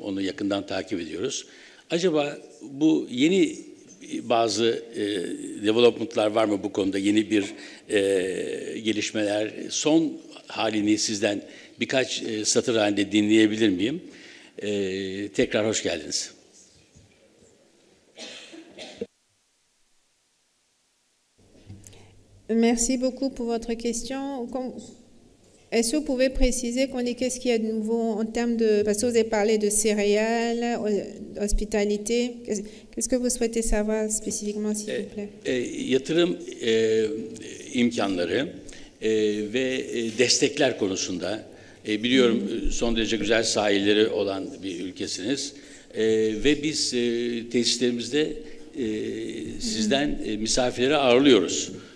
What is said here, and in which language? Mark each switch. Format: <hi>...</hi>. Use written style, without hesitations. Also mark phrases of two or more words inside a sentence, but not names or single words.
<tr>Onu yakından takip ediyoruz. Acaba bu yeni bazı development'lar var mı bu konuda? Yeni bir gelişmeler, son halini sizden birkaç satır halinde dinleyebilir miyim? Tekrar hoş geldiniz.</tr> <fr>Merci beaucoup pour votre question. Est-ce que vous pouvez préciser qu'est-ce qu'il y a de nouveau en termes de... Parce que vous avez parlé de céréales, d'hospitalité. Qu'est-ce que vous souhaitez savoir spécifiquement, s'il vous plaît?</fr> <tr>Yatırım imkanları ve destekler konusunda biliyorum son derece güzel sahilleri olan bir ülkesiniz ve biz tesislerimizde sizden misafirleri ağırlıyoruz.</tr>